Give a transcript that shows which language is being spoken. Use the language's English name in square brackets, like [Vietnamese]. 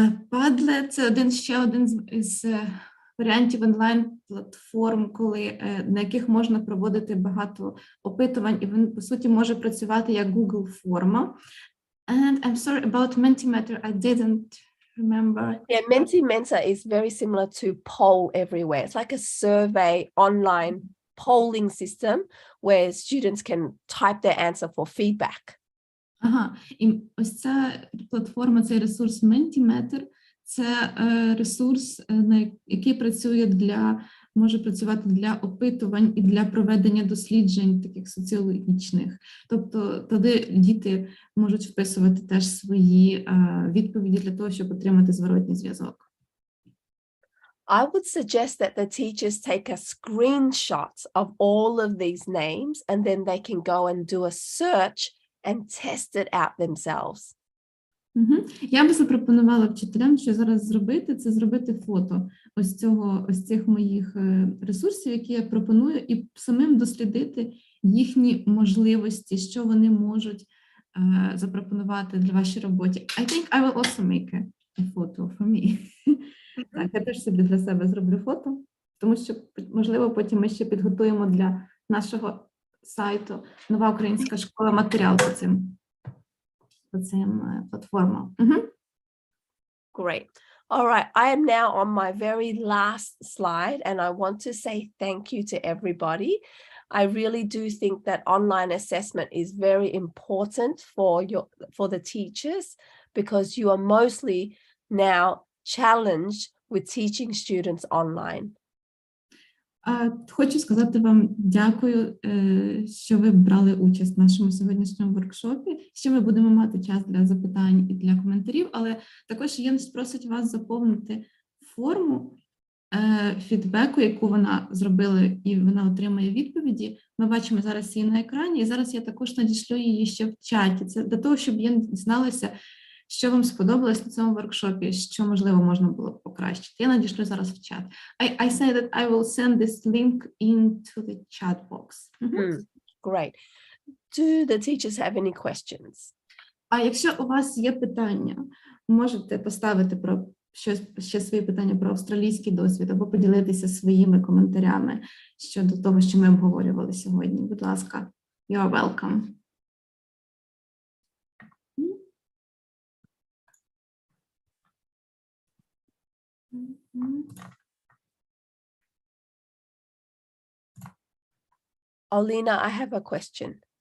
[Ukrainian] Padlet – це ще один із варіантів онлайн-платформ, на яких можна проводити багато опитувань, і він, по суті, може працювати як Google-форма. [English] And I'm sorry about Mentimeter, I didn't remember. Yeah, Mentimeter is very similar to Poll Everywhere. It's like a survey online polling system where students can type their answer for feedback. [Ukrainian] Ага, і ось ця платформа, цей ресурс Mentimeter, це ресурс, який може працювати для опитувань і для проведення досліджень таких соціологічних. Тобто туди діти можуть вписувати теж свої відповіді для того, щоб отримати зворотній зв'язок. [English] I would suggest that the teachers take a screenshot of all of these names, and then they can go and do a search and test it out themselves. [Ukrainian] Я би запропонувала вчителям, що зараз зробити, це зробити фото ось цих моїх ресурсів, які я пропоную, і самим дослідити їхні можливості, що вони можуть запропонувати для вашій роботі. [English] I think I will also make a photo for me. [Ukrainian] Так, я теж собі для себе зроблю фото, тому що, можливо, потім ми ще підготуємо для нашого сайту «Нова українська школа» матеріал по цим платформам. [English] Great. All right, I am now on my very last slide, and I want to say thank you to everybody. I really do think that online assessment is very important for the teachers, because you are mostly now challenged with teaching students online. [Ukrainian] Хочу сказати вам дякую, що ви брали участь в нашому сьогоднішньому воркшопі. Ще ми будемо мати час для запитань і для коментарів, але також Йен просить вас заповнити форму фідбеку, яку вона зробила, і вона отримає відповіді. Ми бачимо зараз її на екрані, і зараз я також надішлю її ще в чаті. Це для того, щоб Йен дізналася, що вам сподобалось на цьому воркшопі, що, можливо, можна було б покращити. Я надішлю зараз в чат. [English] I say that I will send this link into the chat box. Great. Do the teachers have any questions? [Ukrainian] А якщо у вас є питання, можете поставити ще свої питання про австралійський досвід або поділитися своїми коментарями щодо того, що ми обговорювали сьогодні. Будь ласка, [English] you are welcome. Olina, I have a question.